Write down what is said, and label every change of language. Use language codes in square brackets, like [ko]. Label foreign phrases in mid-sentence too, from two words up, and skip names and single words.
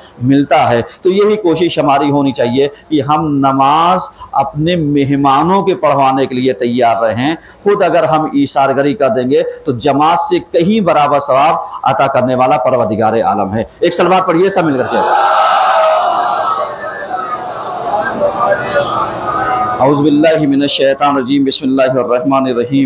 [hi] मिलता है। तो यही कोशिश हमारी होनी चाहिए कि हम नमाज अपने मेहमानों के पढ़वाने के लिए तैयार रहें। खुद अगर हम ईसारगरी कर देंगे तो जमात से कहीं बराबर सवाब अता करने वाला परवरदिगार आलम है। एक सलवात पढ़िए सब मिलकर के। [ar] أعوذ بالله من الشيطان الرجيم، بسم الله الرحمن الرحيم.